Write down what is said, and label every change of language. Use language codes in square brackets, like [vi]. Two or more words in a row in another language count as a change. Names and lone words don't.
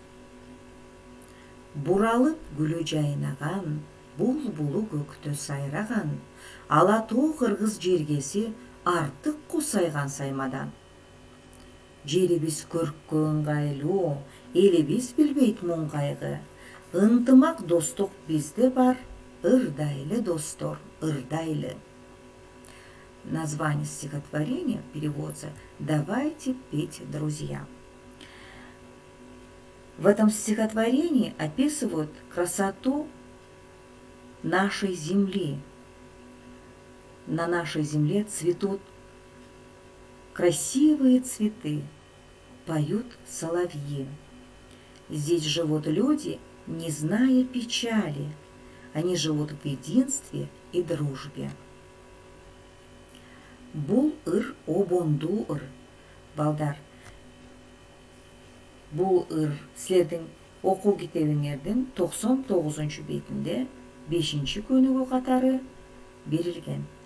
[ky] Буралып гүлү жайнаган, булбулу көктө сайраган, ала тоо кыргыз жергеси артык кусайган саймадан. Жерибиз көрккө ыңгайлуу, элибиз билбейт муң кайгы. Ынтымак достук бизде бар, ырдайлы достор, ырдайлы. [ru] Название стихотворения переводится «Давайте петь, друзья». В этом стихотворении описывают красоту нашей земли. На нашей земле цветут красивые цветы, поют соловьи. Здесь живут люди, не зная печали. Они живут в единстве и дружбе. [ky] Бул ыр обондуу ыр. Балдар, бул ыр силердин окуу китебиңердин 99-бетинде 5-көнүгү катары берилген.